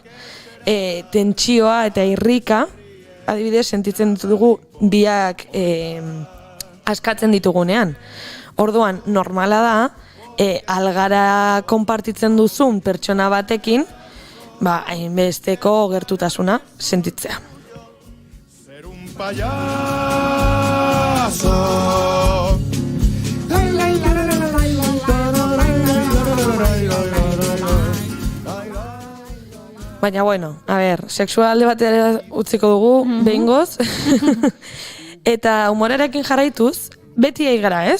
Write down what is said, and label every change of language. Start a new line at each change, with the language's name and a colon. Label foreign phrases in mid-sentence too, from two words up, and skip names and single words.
Basque: Tentsioa eta irrika, adibidez, sentitzen ditugu biak askatzen ditugunean. Orduan, normala da, algara konpartitzen duzun pertsona batekin, hainbesteko gertutasuna sentitzea.
Spanish: Ser un payaso.
Basque: Baina, bueno, sexual alde batera utziko dugu, behingoz. Eta humorarekin jarraituz, beti aigara, ez?